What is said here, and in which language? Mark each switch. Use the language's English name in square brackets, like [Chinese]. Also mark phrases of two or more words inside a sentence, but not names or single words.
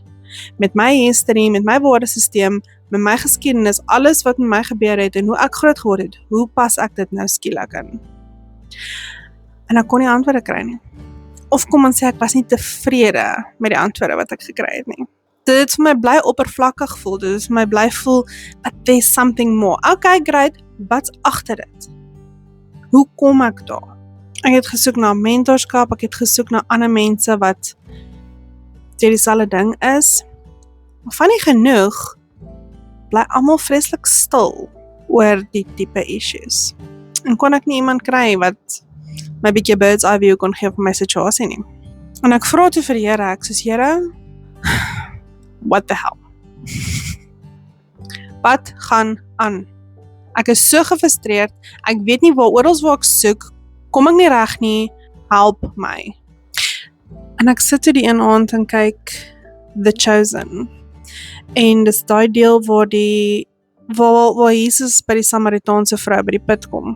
[Afrikaans] Met my history, met my woordesisteem, met my geskiedenis, alles wat met my gebeur het en hoe ek groot geword het, hoe pas ek dit nou skielik in? En ek kon nie antwoorde kry nie. Of kom ons sê ek was nie tevrede met die antwoorde wat ek gekry het nie. dit vir my bly oppervlakkig voel, dit vir my bly voel, [English] but there's something more. Okay, great, [Afrikaans] wat's agter dit? Hoe kom ek daar? Ek het gesoek na mentorskap, ek het gesoek na ander mense wat deur dieselfde ding is, maar van nie genoeg, bly almal vreeslik stil oor die tipe issues. En kon ek nie iemand kry wat my bietjie [English] bird's eye view [Afrikaans] kon gee vir my situasie nie. En ek vra toe vir die Here, ek soos Here, [English] what the hell? [Afrikaans] Wat gaan aan? Ek is so gefrustreerd, ek weet nie waar ek soek, kom ek nie reg nie, help my. En ek sit toe die een aand en kyk The Chosen. En dis daai deel waar Jesus by die Samaritaanse vrou by die put kom.